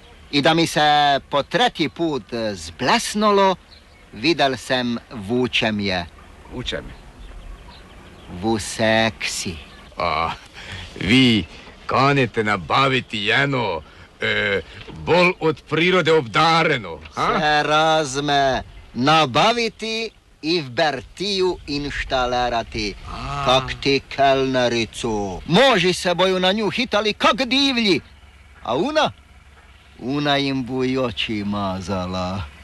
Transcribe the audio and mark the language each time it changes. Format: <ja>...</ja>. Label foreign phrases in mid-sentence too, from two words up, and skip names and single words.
<hr>I da mi se po tretji put zblesnulo, videl sem v čem je. V čem? V seksi. A, vi kanete nabaviti eno bolj od prirode obdareno, ha? Se razme, nabaviti i v Bertiju inštalerati, kak ti kelnericu. Moži se boju na nju hitali kak divlji, a ona im buj oči mazala.</hr>